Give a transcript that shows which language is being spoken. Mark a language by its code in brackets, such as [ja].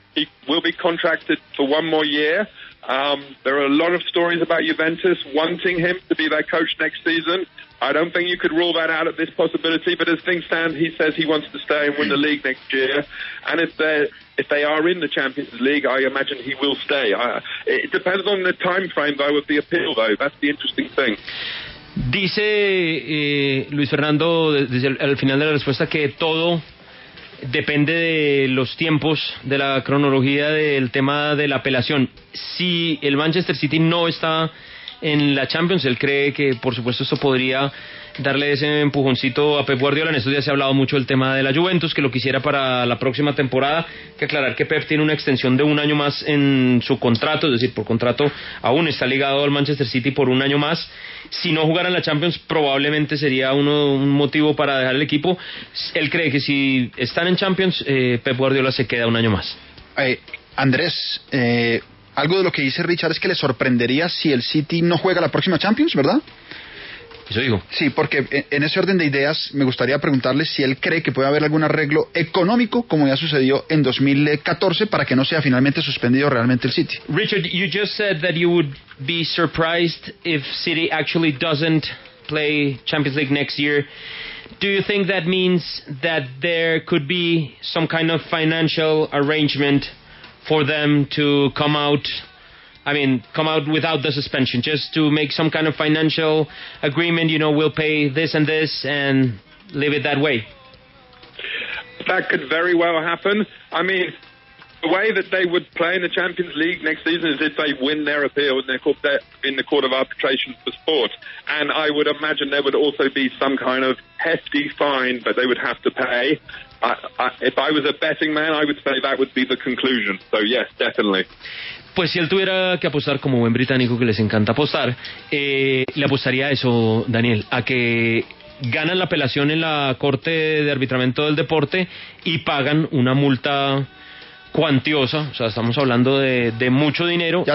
[en] he will be contracted for one more year. There are a lot of stories about Juventus wanting him to be their coach next season. I don't think you could rule that out at this possibility, but as things stand, he says he wants to stay and win the league next year. And if they are in the Champions League, I imagine he will stay. It depends on the time frame, though, of the appeal, though. That's the interesting thing. [es] Dice Luis Fernando desde al final de la respuesta que todo depende de los tiempos, de la cronología del tema de la apelación. Si el Manchester City no está en la Champions, él cree que por supuesto esto podría darle ese empujoncito a Pep Guardiola. En estos días se ha hablado mucho del tema de la Juventus, que lo quisiera para la próxima temporada. Hay que aclarar que Pep tiene una extensión de un año más en su contrato, es decir, por contrato aún está ligado al Manchester City por un año más. Si no jugara en la Champions, probablemente sería un motivo para dejar el equipo. Él cree que si están en Champions, Pep Guardiola se queda un año más. Andrés, algo de lo que dice Richard es que le sorprendería si el City no juega la próxima Champions, ¿verdad? Eso digo. Sí, porque en ese orden de ideas me gustaría preguntarle si él cree que puede haber algún arreglo económico, como ya sucedió en 2014, para que no sea finalmente suspendido realmente el City. [en] Richard, you just said that you would be surprised if City actually doesn't play Champions League next year. Do you think that means that there could be some kind of financial arrangement for them to come out without the suspension, just to make some kind of financial agreement, we'll pay this and this and leave it that way? That could very well happen. I mean, the way that they would play in the Champions League next season is if they win their appeal in the Court of Arbitration for Sport. And I would imagine there would also be some kind of hefty fine that they would have to pay. If I was a betting man, I would say that would be the conclusion. So yes, definitely. [es] Pues si él tuviera que apostar como buen británico que les encanta apostar, le apostaría a eso, Daniel, a que ganan la apelación en la Corte de Arbitramiento del Deporte y pagan una multa cuantiosa, o sea, estamos hablando de mucho dinero.